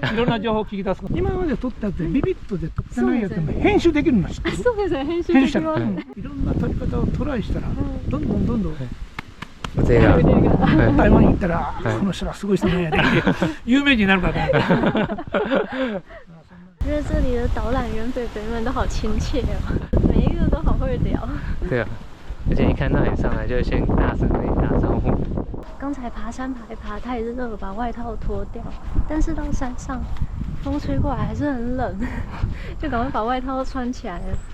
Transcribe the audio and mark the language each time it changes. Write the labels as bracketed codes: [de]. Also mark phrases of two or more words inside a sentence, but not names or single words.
[ja] いろんな情報を聞き出す。今まで撮ったやつでビビッとで撮ってないやつも編集できるの知ってる？そうですね、編集編集したら、できます。いろんな撮り方をトライしたら、どんどん腕が。台湾に行ったら、この人はすごい人ね、有名人になるかと思った。 [zh] 觉得这里的导览员北北们都好亲切哦，每一个都好会聊。对啊，而且一看到你上来就先大声跟你打招呼。刚才爬山爬一爬太热，把外套脱掉，但是到山上风吹过来还是很冷，就赶快把外套穿起来了。